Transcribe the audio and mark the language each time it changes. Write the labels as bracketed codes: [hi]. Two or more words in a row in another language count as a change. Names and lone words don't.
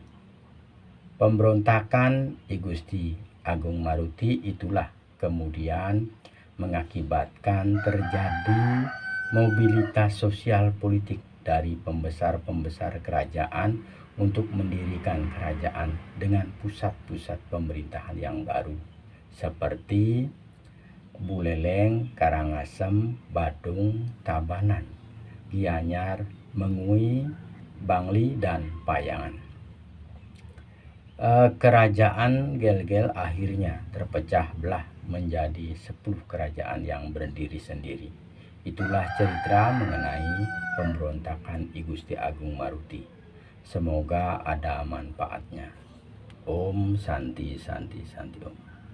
[id] Pemberontakan I Gusti Agung Maruti itulah kemudian mengakibatkan terjadi mobilitas sosial politik dari pembesar-pembesar kerajaan untuk mendirikan kerajaan dengan pusat-pusat pemerintahan yang baru seperti Buleleng, Karangasem, Badung, Tabanan, Gianyar, Mengui, Bangli, dan Payangan. Kerajaan Gelgel akhirnya terpecah belah menjadi 10 kerajaan yang berdiri sendiri. Itulah cerita mengenai pemberontakan I Gusti Agung Maruti. Semoga ada manfaatnya. [sa] Om Santi Santi Santi Om.